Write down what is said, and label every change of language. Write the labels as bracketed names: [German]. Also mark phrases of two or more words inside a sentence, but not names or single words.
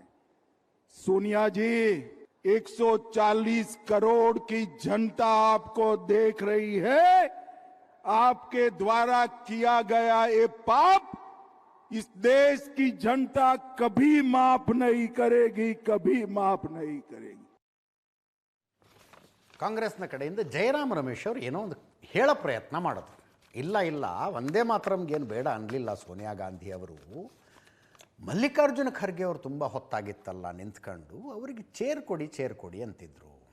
[Hindi] सोनिया जी, 140 करोड़ की जनता आपको देख रही है. आपके द्वारा किया गया ये पाप इस देश की जनता कभी माफ नहीं करेगी, कभी माफ नहीं करेगी. [Kannada] ಕಾಂಗ್ರೆಸ್ನ ಕಡೆಯಿಂದ ಜಯರಾಮ್ ರಮೇಶ್ ಅವರು ಏನೋ ಒಂದು ಹೇಳೋ ಪ್ರಯತ್ನ ಮಾಡಿದ್ರು. ಇಲ್ಲ ವಂದೇ ಮಾತರಂಗೇನು ಬೇಡ ಅನ್ನಲಿಲ್ಲ ಸೋನಿಯಾ ಗಾಂಧಿ ಅವರು. ಮಲ್ಲಿಕಾರ್ಜುನ ಖರ್ಗೆ ಅವರು ತುಂಬ ಹೊತ್ತಾಗಿತ್ತಲ್ಲ ನಿಂತ್ಕೊಂಡು, ಅವರಿಗೆ ಚೇರ್ ಕೊಡಿ ಅಂತಿದ್ರು.